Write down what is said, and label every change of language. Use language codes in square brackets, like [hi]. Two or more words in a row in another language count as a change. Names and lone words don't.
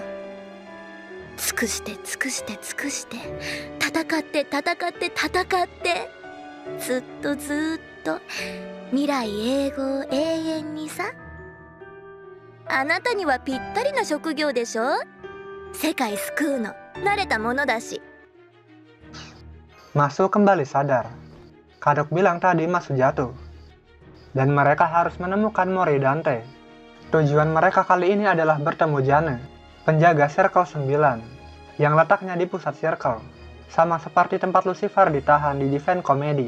[ja] 尽くして尽くして尽くして戦って戦って戦ってずっとずっと未来永劫永遠にさ。あなたにはぴったりな職業でしょ。世界救うの慣れたものだし。 [id] Masu kembali sadar. Kadok bilang tadi Masu jatuh. Dan mereka harus menemukan Mori Dante. Tujuan mereka kali ini adalah bertemu Jane, penjaga Circle 9, yang letaknya di pusat Circle, sama seperti tempat Lucifer ditahan di Divine Comedy.